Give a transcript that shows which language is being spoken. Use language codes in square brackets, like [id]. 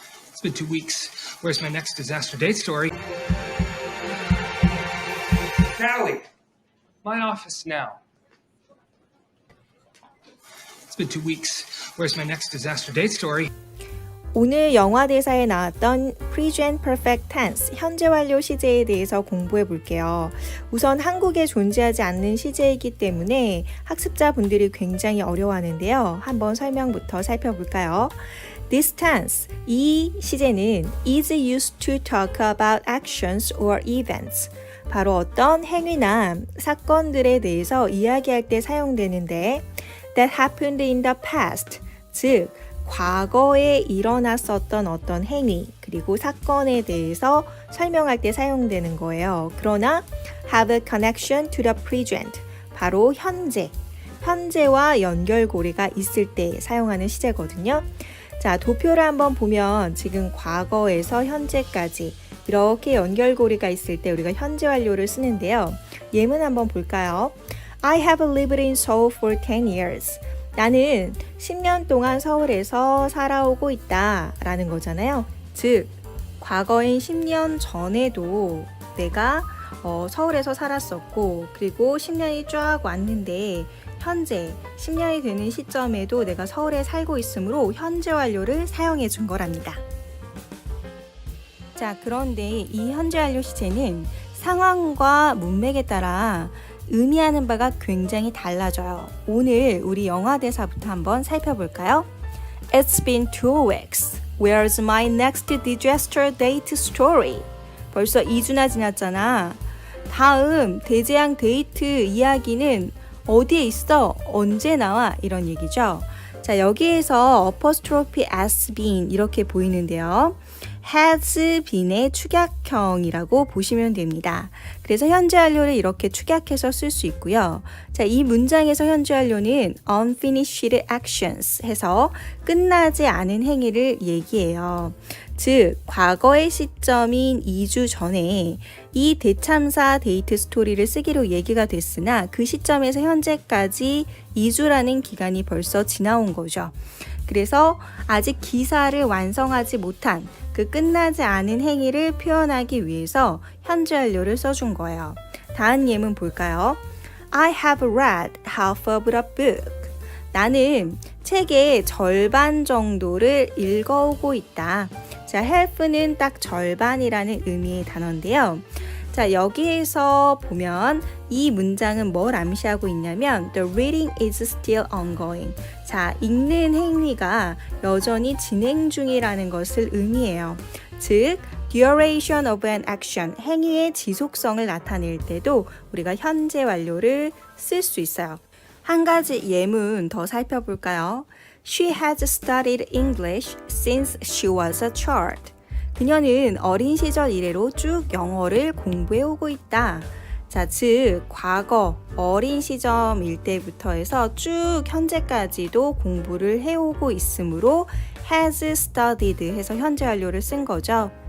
[en] It's been 2 weeks. Where's my next disaster date story? Callie, my office now. It's been 2 weeks. Where's my next disaster date story? [ko] 오늘 영화 대사에 나왔던 present perfect tense, 현재 완료 시제에 대해서 공부해 볼게요. 우선 한국에 존재하지 않는 시제이기 때문에 학습자분들이 굉장히 어려워하는데요. 한번 설명부터 살펴볼까요? [en] This tense, [ko] 이 시제는 [en] is used to talk about actions or events. [ko] 바로 어떤 행위나 사건들에 대해서 이야기할 때 사용되는데 [en] that happened in the past, [ko] 즉 과거에 일어났었던 어떤 행위 그리고 사건에 대해서 설명할 때 사용되는 거예요. 그러나 [en] have a connection to the present, [ko] 바로 현재와 연결고리가 있을 때 사용하는 시제거든요. 자, 도표를 한번 보면 지금 과거에서 현재까지 이렇게 연결고리가 있을 때 우리가 현재 완료를 쓰는데요. 예문 한번 볼까요? [en] I have lived in Seoul for 10 years. [ko] 나는 10년 동안 서울에서 살아오고 있다 라는 거잖아요. 즉, 과거인 10년 전에도 내가 서울에서 살았었고 그리고 10년이 쫙 왔는데 현재 10년이 되는 시점에도 내가 서울에 살고 있으므로 현재 완료를 사용해 준 거랍니다. 자, 그런데 이 현재 완료 시제는 상황과 문맥에 따라 의미하는 바가 굉장히 달라져요. 오늘 우리 영화 대사부터 한번 살펴볼까요? [en] It's been 2 weeks. Where's my next disaster date story? [ko] 벌써 2주나 지났잖아. 다음 대재앙 데이트 이야기는 어디에 있어? 언제 나와? 이런 얘기죠. 자, 여기에서 apostrophe has been 이렇게 보이는데요. has been의 축약형이라고 보시면 됩니다. 그래서 현재 완료를 이렇게 축약해서 쓸 수 있고요. 자, 이 문장에서 현재 완료는 [en] unfinished actions [ko] 해서 끝나지 않은 행위를 얘기해요. 즉, 과거의 시점인 2주 전에 이 대참사 데이트 스토리를 쓰기로 얘기가 됐으나 그 시점에서 현재까지 2주라는 기간이 벌써 지나온 거죠. 그래서 아직 기사를 완성하지 못한 그 끝나지 않은 행위를 표현하기 위해서 현재 완료를 써준 거예요. 다음 예문 볼까요? [en] I have read half of the book. [ko] 나는 책의 절반 정도를 읽어오고 있다. 자, half는 딱 절반이라는 의미의 단어인데요. 자, 여기에서 보면 이 문장은 뭘 암시하고 있냐면 [en] The reading is still ongoing. [ko] 자, 읽는 행위가 여전히 진행 중이라는 것을 의미해요. 즉, [en] duration of an action, [ko] 행위의 지속성을 나타낼 때도 우리가 현재 완료를 쓸 수 있어요. 한 가지 예문 더 살펴볼까요? [en] She has studied English since she was a child. [ko] 그녀는 어린 시절 이래로 쭉 영어를 공부해 오고 있다. 자, 즉 과거 어린 시점일 때부터 해서 쭉 현재까지도 공부를 해오고 있으므로 has studied 해서 현재 완료를 쓴 거죠.